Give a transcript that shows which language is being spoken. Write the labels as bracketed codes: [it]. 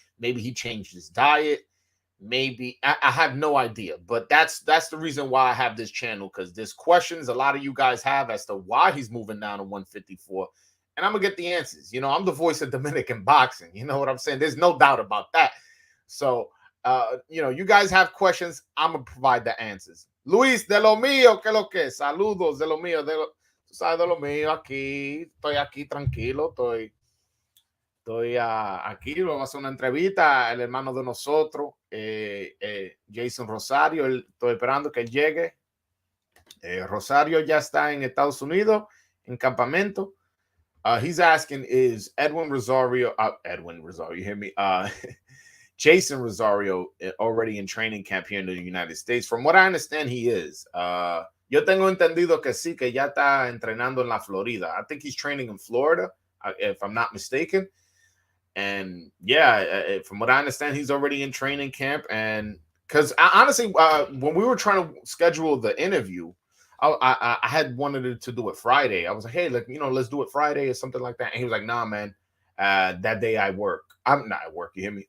[en] Maybe he changed his diet. Maybe I have no idea, but that's the reason why I have this channel, because there's questions a lot of you guys have as to why he's moving down to 154, and I'm gonna get the answers. I'm the voice of Dominican boxing. You know what I'm saying? There's no doubt about that. So you guys have questions, I'm gonna provide the answers. [es] Luis, de lo mío, que lo que, saludos, de lo mío, tú sabes, de lo mío, estoy aquí tranquilo, estoy aquí, vamos a hacer una entrevista al hermano de nosotros, Jason Rosario. Estoy esperando que él llegue. Rosario ya está en Estados Unidos, en campamento. [en] He's asking, is Edwin Rosario, you hear me? Jeison Rosario already in training camp here in the United States. From what I understand, he is. [es] Yo tengo entendido que sí, que ya está entrenando en la Florida. [en] I think he's training in Florida, if I'm not mistaken. And yeah, from what I understand, he's already in training camp. And because honestly, when we were trying to schedule the interview, I had wanted to do it Friday. I was like, hey, let's do it Friday or something like that. And he was like, nah, man, that day I work. I'm not at work. You hear me?